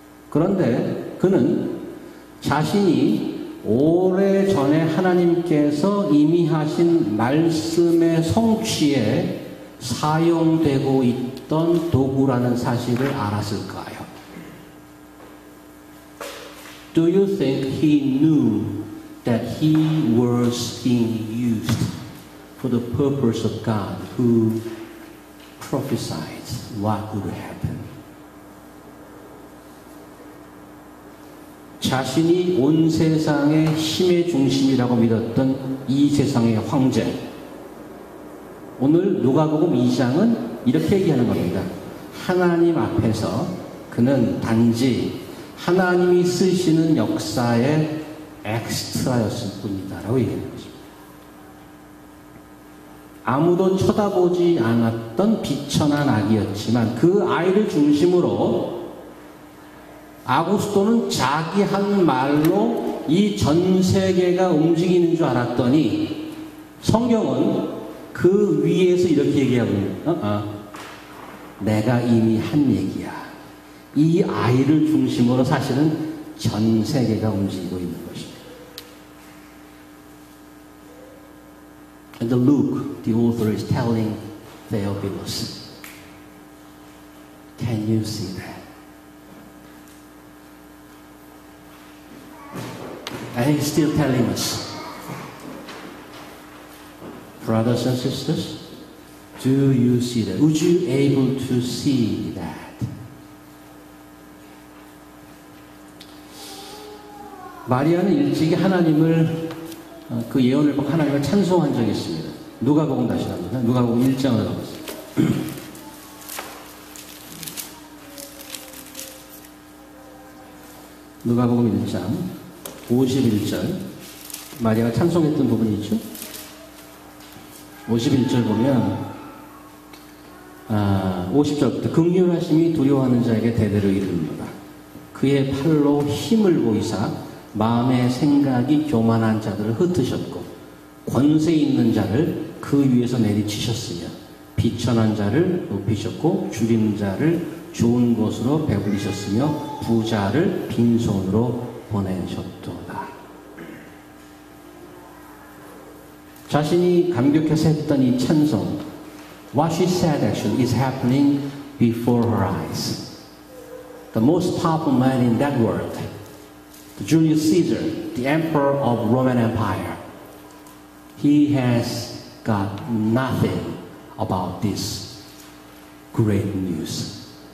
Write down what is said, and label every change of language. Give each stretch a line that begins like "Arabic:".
Korean: 그런데 그는 자신이 오래전에 하나님께서 이미 하신 말씀의 성취에 사용되고 있던 도구라는 사실을 알았을까요?
English: Do you think he knew that he was being used for the purpose of God who prophesied what would happen?
Korean: 자신이 온 세상의 힘의 중심이라고 믿었던 이 세상의 황제, 오늘 누가복음 2장은 이렇게 얘기하는 겁니다. 하나님 앞에서 그는 단지 하나님이 쓰시는 역사의 엑스트라였을 뿐이다 라고 얘기하는 것입니다. 아무도 쳐다보지 않았던 비천한 아기였지만 그 아이를 중심으로 아구스토는 자기 한 말로 이 전 세계가 움직이는 줄 알았더니 성경은 그 위에서 이렇게 얘기하고 있는 내가 이미 한 얘기야. 이 아이를 중심으로 사실은 전 세계가 움직이고 있는 것입니다.
English: And Luke, the author, is telling Theophilus, can you see that? And he's still telling us, brothers and sisters, do you see that? Would you able to see that?
Korean: 마리아는 일찍이 하나님을 그 예언을 보고 하나님을 찬송한 적이 있습니다. 누가복음 다시 합니다. 누가복음 1장을 가보세요. 누가복음 1장 51절 마리아가 찬송했던 부분이 있죠. 51절 보면 50절부터 긍휼하심이 두려워하는 자에게 대대로 이르는도다. 그의 팔로 힘을 보이사 마음의 생각이 교만한 자들을 흩으셨고 권세 있는 자를 그 위에서 내리치셨으며 비천한 자를 높이셨고 줄인 자를 좋은 곳으로 배부리셨으며 부자를 빈손으로 보내셨도다. 자신이 감격해서 했던 이 찬송,
English: what she said actually is happening before her eyes. The most powerful man in that world, Julius Caesar, the emperor of Roman Empire, he has got nothing about this great news.